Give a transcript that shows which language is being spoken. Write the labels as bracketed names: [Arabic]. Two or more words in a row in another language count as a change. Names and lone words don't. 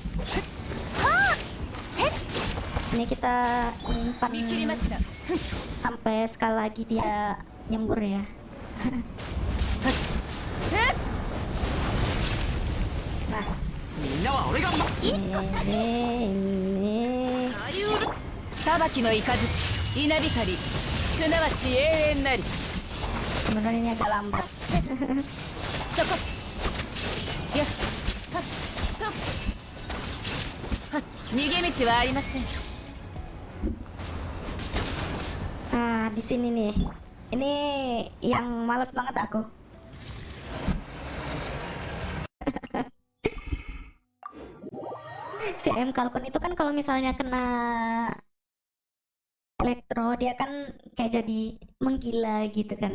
[Indonesian] Ini kita nyimpan sampai sekali lagi dia nyembur ya. Nah, ini [Japanese] 裁きの雷稲光すなわち永遠なり [Indonesian] sebenarnya ini agak lambat. [Japanese] そこよっはっとはっ逃げ道はありません [Indonesian] Nah, di sini nih, ini yang malas banget aku. Si M Kalkun itu kan kalau misalnya kena elektro, dia kan kayak jadi menggila gitu kan.